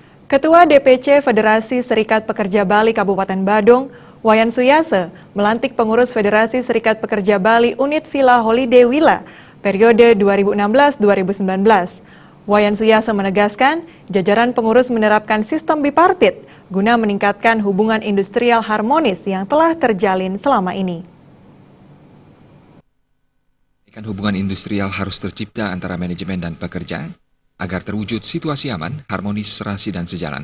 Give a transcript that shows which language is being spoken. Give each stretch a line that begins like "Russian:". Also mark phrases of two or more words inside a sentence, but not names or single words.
Indonesian: Ketua DPC Federasi Serikat Pekerja Bali Kabupaten Badung, Wayan Suyase, melantik pengurus Federasi Serikat Pekerja Bali Unit Villa Holiday Villa periode 2016-2019. Wayan Suyase menegaskan, jajaran pengurus menerapkan sistem bipartit guna meningkatkan hubungan industrial harmonis yang telah terjalin selama ini. Hubungan industrial harus tercipta antara manajemen dan pekerja, agar terwujud situasi aman, harmonis, serasi, dan sejalan.